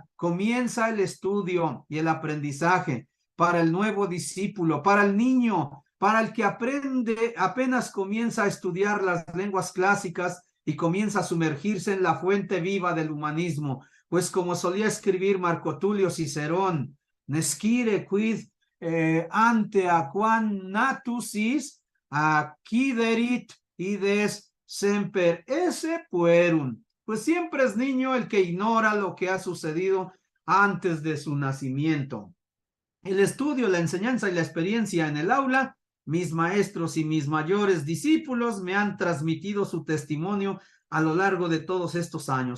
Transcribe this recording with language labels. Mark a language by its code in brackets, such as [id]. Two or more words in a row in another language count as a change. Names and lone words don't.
[es] Comienza el estudio y el aprendizaje para el nuevo discípulo, para el niño, para el que aprende, apenas comienza a estudiar las lenguas clásicas y comienza a sumergirse en la fuente viva del humanismo. Pues como solía escribir [la] Marco Tulio Cicerón, nescire quid ante aquam natusis acquiderit ides semper esse puerum. [es] Pues siempre es niño el que ignora lo que ha sucedido antes de su nacimiento. El estudio, la enseñanza y la experiencia en el aula, mis maestros y mis mayores discípulos me han transmitido su testimonio a lo largo de todos estos años.